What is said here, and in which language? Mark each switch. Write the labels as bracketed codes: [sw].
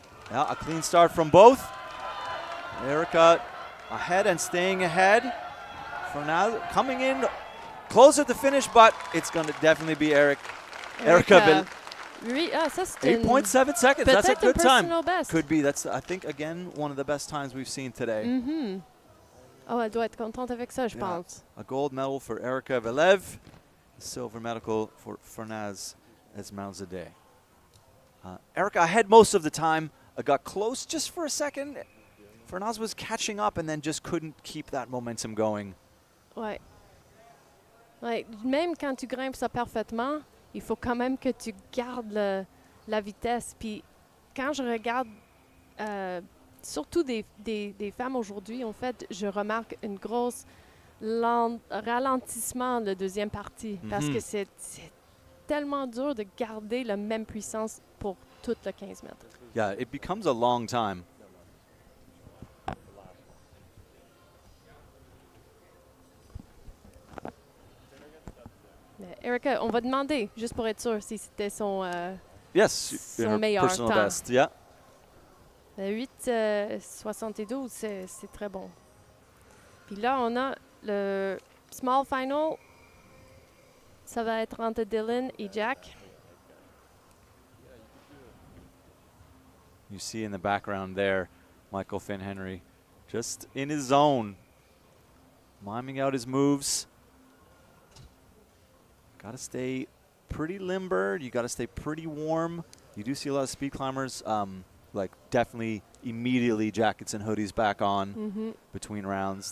[en] Yeah, a clean start from both. Erica ahead and staying ahead. For now, coming in close at the finish, but it's going to definitely be Erica. 8.7 seconds. That's a good time. Best. Could be. That's, I think, again, one of the best times we've seen today. [fr] Oh, elle doit être contente avec ça, je pense. [en] A gold medal for Erica Velev, a silver medal for Fernaz Esmalzadeh. Erica ahead most of the time. Got close just for a second. Fernaz was catching up and then just couldn't keep that momentum going. [fr] Ouais. Ouais. Même quand tu grimpes ça parfaitement, il faut quand même que tu gardes la vitesse. Puis quand je regarde surtout des femmes aujourd'hui, en fait, je remarque une grosse ralentissement de deuxième partie parce que c'est tellement dur de garder la même puissance pour toute le 15 mètres. [en] Yeah, it becomes a long time. [fr] Erica, on va demander, juste pour être sûr, si c'était son son meilleur [en] personal [fr] temps. [en] best, yeah. [fr] 8,72, c'est très bon. Puis là, on a le small final. Ça va être entre Dylan et Jack. [en] You see in the background there, Michael Finn-Henry, just in his zone, miming out his moves. Got to stay pretty limber. You got to stay pretty warm. You do see a lot of speed climbers, like definitely immediately jackets and hoodies back on between rounds.